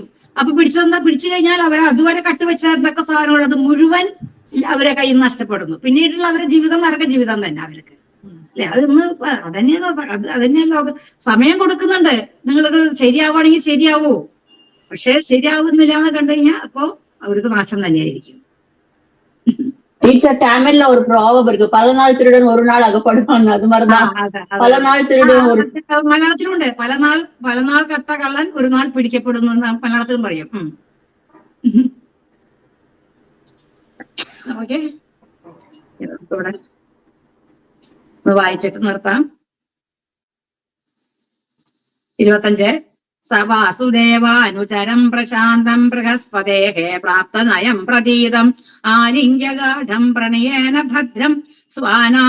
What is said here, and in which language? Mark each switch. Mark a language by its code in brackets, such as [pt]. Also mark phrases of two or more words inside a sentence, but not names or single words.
[ml] അപ്പൊ പിടിച്ചു കഴിഞ്ഞാൽ അവർ അതുവരെ കട്ടുവെച്ച എന്തൊക്കെ സാധനങ്ങൾ അത് മുഴുവൻ അവരെ കയ്യിൽ നിന്ന് നഷ്ടപ്പെടുന്നു. പിന്നീടുള്ള അവരുടെ ജീവിതം നരക ജീവിതം തന്നെ അവർക്ക് അല്ലെ. അതന്നെയാണ് ലോകം. സമയം കൊടുക്കുന്നുണ്ട്, നിങ്ങളത് ശരിയാവുകയാണെങ്കിൽ ശരിയാവൂ. പക്ഷെ ശരിയാവുന്നില്ല എന്ന് കണ്ടു കഴിഞ്ഞാൽ അപ്പോ അവർക്ക് നാശം തന്നെയായിരിക്കും. [ta] டீச்சர் தமிழ்ல ஒரு ப்ராவம் இருக்கு, 10 நாள் திருடன் ஒரு நாள் அகப்படுவான். அது மாதிரிதான் 10 நாள் திருடன் ஒரு [ml] മലയാളത്തിലുണ്ട്. പല നാൾ കട്ട കള്ളൻ ഒരു നാൾ പിടിക്കപ്പെടുന്നു മലയാളത്തിലും പറയും. ഓക്കെ, വായിച്ചിട്ട് നിർത്താം. [sa] 25 സവാസുദേവാനുചരം പ്രശാന്തം ബൃഹസ്പതേഹ പ്രാപ്തനയം പ്രതീതം ആലിംഗ്യഗാഢം പ്രണയേന ഭദ്രം സ്വാനാം